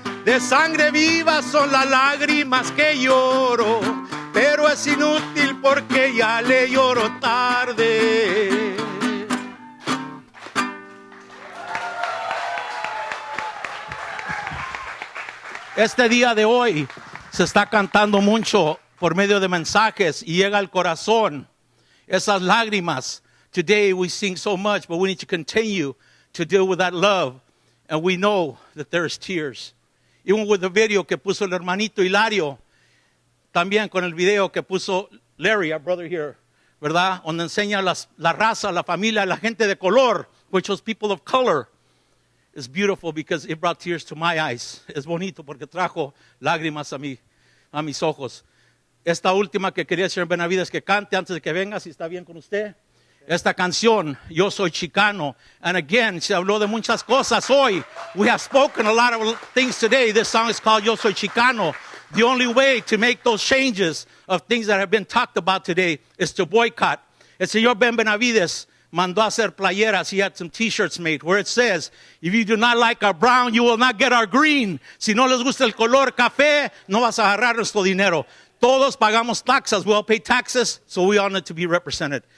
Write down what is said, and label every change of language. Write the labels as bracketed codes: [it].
[es] De sangre viva son las lágrimas que lloro, pero es inútil porque ya le lloro tarde. Este día de hoy se está cantando mucho por medio de mensajes y llega al corazón esas lágrimas. [en] Today we sing so much, but we need to continue to deal with that love. And we know that there's tears. Even with the video [es] que puso el hermanito Hilario, también con el video que puso Larry, [en] our brother here, [es] ¿verdad? Donde enseña la raza, la familia, la gente de color, [en] which was people of color. It's beautiful because it brought tears to my eyes. [es] Es bonito porque trajo lágrimas a mis ojos. Esta última que quería el señor Benavidez que cante antes de que venga, si está bien con usted. Esta canción, Yo Soy Chicano. [en] And again, [es] se habló de muchas cosas hoy. [en] We have spoken a lot of things today. This song is called Yo Soy Chicano. The only way to make those changes of things that have been talked about today is to boycott. [es] El señor Ben Benavidez mandó a hacer playeras. [en] He had some t-shirts made where it says, if you do not like our brown, you will not get our green. [es] Si no les gusta el color café, no vas a agarrar nuestro dinero. Todos pagamos taxes. [en] We all pay taxes, so we all need to be represented.